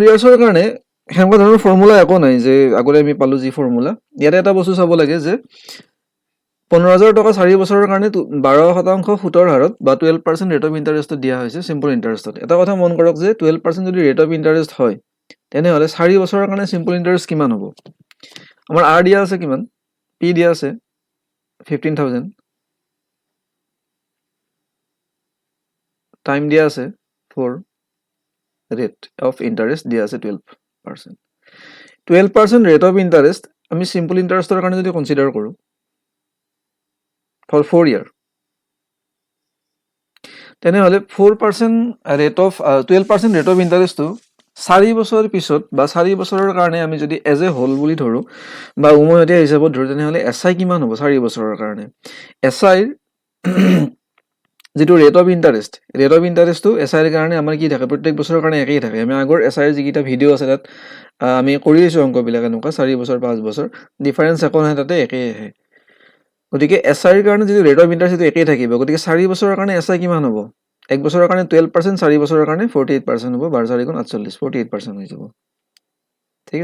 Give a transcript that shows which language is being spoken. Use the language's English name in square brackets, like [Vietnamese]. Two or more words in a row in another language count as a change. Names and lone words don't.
[Assamese] ইয়ার্সৰ কাৰণে হেনকা ধৰণৰ ফৰ্মুলা একো নাই যে আগৰে আমি পালো যি ফৰ্মুলা ইয়াতে এটা বস্তু চাব লাগে যে 15000 টকা 4 বছৰৰ কাৰণে 12% সুতৰ হাৰত বা 12% [English] rate of interest [Assamese] দিয়া হৈছে [English] simple interest [Assamese] এটা কথা মন কৰক যে 12% যদি [English] rate of interest [Assamese] হয় তেনে হলে 4 বছৰৰ কাৰণে [English] simple interest [Assamese] কিমান হ'ব আমাৰ r দিয়া আছে কিমান p দিয়া আছে 15000 টাইম দিয়া আছে 4 [English] rate of interest [Assamese] দিয়া আছে 12% 12% [English] rate of interest [Assamese] আমি [English] simple interest [Assamese] ৰ কাৰণে যদি কনসিডাৰ কৰো [English] for 4 year [Assamese] তেনে হলে [English] 4% rate of 12% rate of interest to [Assamese] 4 বছৰ পিছত বা 4 বছৰৰ কাৰণে আমি যদি [English] as a whole [Assamese] বুলি ধৰো বা উমৈহতীয়া হিচাপত ধৰো তেনে হলে এসআই কিমান হ'ব 4 বছৰৰ কাৰণে এসআই যেটো [English] rate of interest [Assamese] তো এসআই ৰ কাৰণে আমাৰ কি থাকে প্ৰত্যেক বছৰৰ কাৰণে একেই থাকে আমি আগৰ এসআই ৰ যিকিটা ভিডিও আছে তাত আমি কৰি আছো অংক বিলাক এনেকুৱা 4 বছৰ 5 বছৰ ডিফাৰেন্স একো নাই তাতে একেই আহে গতিকে এসআই ৰ কাৰণে যদি [English] rate of interest [Assamese] একেই থাকিব গতিকে 4 বছৰৰ কাৰণে এসআই কিমান হ'ব এক বছৰৰ কাৰণে 12% 4 বছৰৰ কাৰণে 48% হ'ব 12 4 48 48% হৈ যাব ঠিক